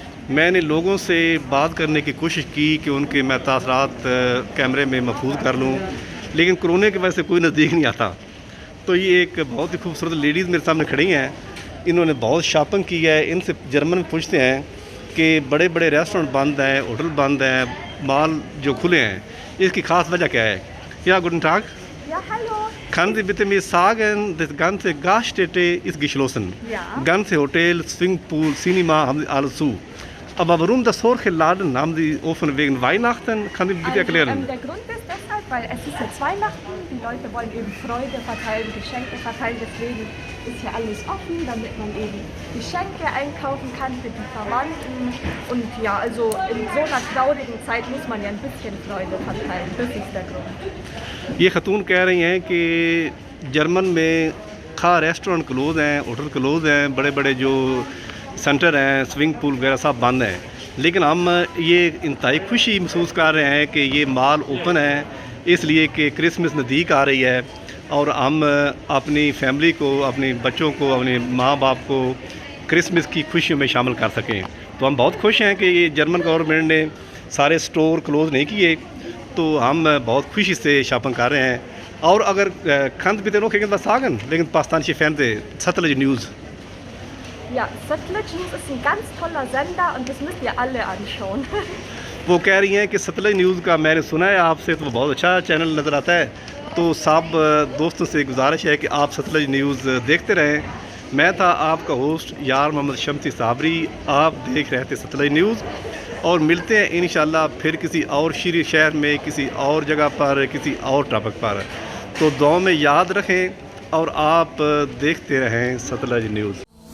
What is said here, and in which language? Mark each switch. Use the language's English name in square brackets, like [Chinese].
[Hindi] मैंने लोगों से बात करने की कोशिश की कि उनके मैं तासरात कैमरे में महफूज कर लूँ, लेकिन कोरोना की वजह से कोई नज़दीक नहीं आता। तो ये एक बहुत ही खूबसूरत लेडीज़ मेरे सामने खड़ी हैं। इन्होंने बहुत शॉपिंग की है। इनसे जर्मन में पूछते हैं कि बड़े बड़े रेस्टोरेंट बंद हैं, होटल बंद हैं, मॉल जो खुले हैं, इसकी ख़ास वजह क्या है? [German] या गुड टाग। Ja, hallo. Kann Sie bitte mir sagen, das ganze Gaststätte ist geschlossen. Ja. Ganze Hotel, Swimmingpool, Cinema haben Sie alles zu. Aber warum das solche Laden haben die offen? Wegen Weihnachten? Kann ich bitte erklären? Der Grund ist deshalb, weil es ist jetzt Weihnachten, die Leute wollen eben Freude verteilen, Geschenke verteilen, deswegen ist hier alles offen, damit man eben Geschenke einkaufen kann für die Verwandten. Und ja, also in so einer traurigen Zeit muss man ja ein bisschen Freude verteilen, das ist der Grund. [Hindi] ये खतून कह रही हैं कि German में खा restaurant close हैं, hotel close हैं, बड़े बड़े जो सेंटर हैं, स्विमिंग पूल वगैरह सब बंद हैं, लेकिन हम ये इंतहाई खुशी महसूस कर रहे हैं कि ये मॉल ओपन है, इसलिए कि क्रिसमस नज़दीक आ रही है और हम अपनी फैमिली को, अपने बच्चों को, अपने माँ बाप को क्रिसमस की खुशियों में शामिल कर सकें। तो हम बहुत खुश हैं कि ये जर्मन गवर्नमेंट ने सारे स्टोर क्लोज़ नहीं किए, तो हम बहुत खुशी से शॉपिंग कर रहे हैं। और अगर खंद भी [German] noch irgendwas sagen wegen pakistanische Fernsehen, Satellite News? Ja, Satellite News ist ein ganz toller Sender und das müsst ihr alle anschauen. [Hindi] वो कह रही हैं कि सतलज न्यूज़ का मैंने सुना है आपसे, तो बहुत अच्छा चैनल नज़र आता है, तो सब दोस्तों से गुजारिश है कि आप सतलज न्यूज़ देखते रहें। मैं था आपका होस्ट यार मोहम्मद शम्सी साबरी, आप देख रहे थे सतलज न्यूज़ और मिलते हैं इंशाल्लाह फिर किसी और शहर में, किसी और जगह पर, किसी और टॉपिक पर। तो दुआ में याद रखें और आप देखते रहें सतलज न्यूज़।